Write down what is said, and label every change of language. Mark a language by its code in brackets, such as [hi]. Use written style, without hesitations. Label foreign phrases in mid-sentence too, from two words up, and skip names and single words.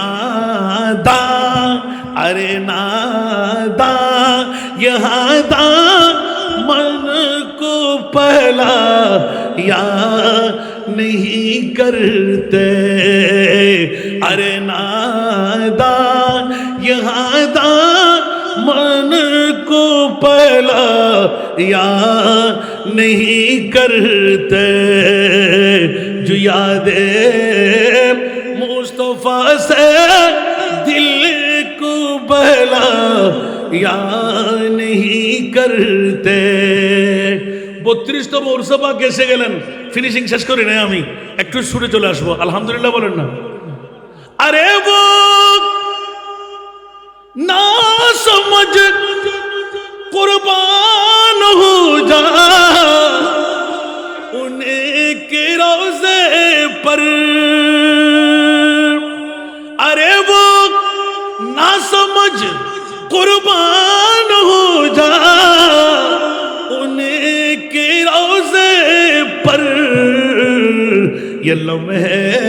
[ur] نادا یہاں دامن کو پہلا یا نہیں کرتے ارے نادا یہاں دامن کو پہلا یا نہیں کرتے جو یاد مصطفیٰ سے دل کو بہلا یا نہیں کرتے [bn] 32তম উরসে পাক এসে গেলেন ফিনিশিং শেষ করি নাই আমি একটু সুরে চলে আসবো আলহামদুলিল্লাহ বলেন না আরে [ur] وہ نا سمجھ قربان ہو جا ان کے روضے پر ارے وہ نا سمجھ قربان ہو جا ان کے روضے پر یہ لمحے